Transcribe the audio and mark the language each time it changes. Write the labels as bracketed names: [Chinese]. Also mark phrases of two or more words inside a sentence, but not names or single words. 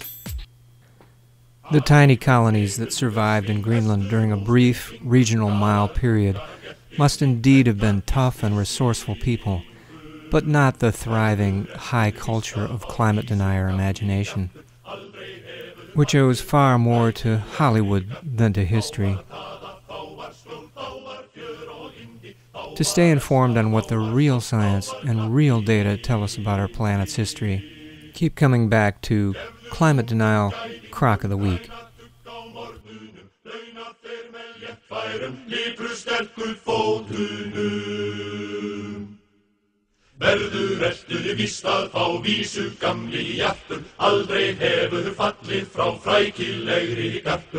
[English] The tiny colonies that survived in Greenland during a brief regional mile period must indeed have been tough and resourceful people, but not the thriving high culture of climate denier imagination, which owes far more to Hollywood than to history. To stay informed on what the real science and real data tell us about our planet's history, keep coming back to Climate Denial Crock of the Week. [Icelandic] Verður ertu víst að fá vísu gamli hjartur, aldrei hefur fallið frá frækilegri gartur.